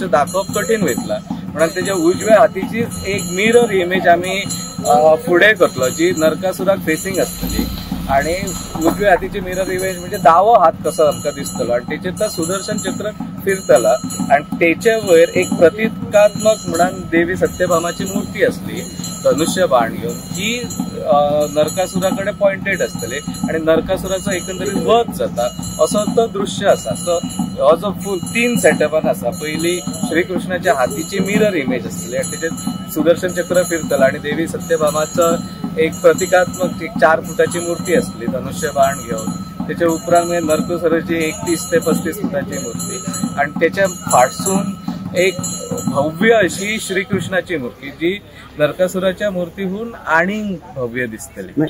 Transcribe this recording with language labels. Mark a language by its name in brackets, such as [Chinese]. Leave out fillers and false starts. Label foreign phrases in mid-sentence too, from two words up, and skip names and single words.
[Konkani] दाखोवप कठीण वयतला म्हणून त्याच्या उजव्या हातीचीच एक [English] mirror image [Konkani] आम्ही फुडें करतलो जी नरकासुराक फेसिंग असतली आणि उजव्या हातीची [English] mirror image [Konkani] म्हणजे दावो हात कसो आमकां दिसतलो आणि तेचेर तो सुदर्शन चक्र फिरतला आणि तेचे वयर एक प्रतिकात्मक म्हणून देवी सत्यभामाची मूर्ती असली धनुष्य बाण घेऊन जी नरकासुराकडे पॉइंटेड असतली आणि नरकासुराचो एकंदरीत वध जाता असो तो दृश्य असा. सो हो जो फुल 3 सेटअपान आसा. पयली श्रीकृष्णाच्या हातीची [English] mirror image [Konkani] आसतली आनी तेचेर सुदर्शन चक्र फिरतला आणि देवी सत्यभामाचं एक प्रतिकात्मक 4 फुटाची मूर्ती असली धनुष्य बाण घेऊन. त्याच्या उपरांत नरकासुराची 31 ते 35 फुटाची मूर्ती आणि त्याच्या फाटसून एक भव्य अशी श्रीकृष्णाची मूर्ती जी नरकासुराच्या मूर्तीहून आणि भव्य दिसतली.